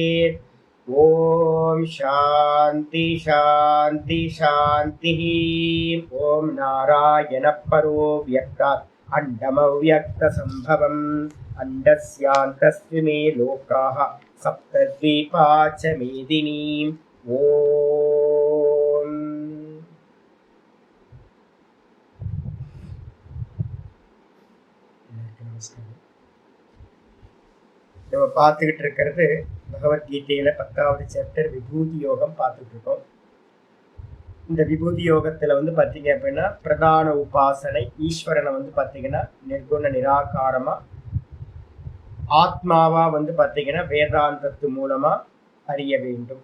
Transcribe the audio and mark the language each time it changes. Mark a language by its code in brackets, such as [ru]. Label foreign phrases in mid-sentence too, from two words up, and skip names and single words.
[sa] ओम शांति शांति शांति। ओम नारायण परो व्यक्तात् अंडमव्यक्त संभवम् अंडस्यान्तस्त्व मे लोकाः सप्तद्वीपा च मेदिनी। [ta] ओम நம்ம பார்த்துக்கிட்டு இருக்கிறது பகவத்கீதையில 10வது சாப்டர் விபூதி யோகம் பார்த்துட்டு இருக்கோம். இந்த விபூதி யோகத்துல பாத்தீங்க அப்படின்னா பிரதான உபாசனை ஈஸ்வரனை பாத்தீங்கன்னா நிர்குண நிராகாரமா ஆத்மாவா பாத்தீங்கன்னா வேதாந்தத்து மூலமா அறிய வேண்டும்.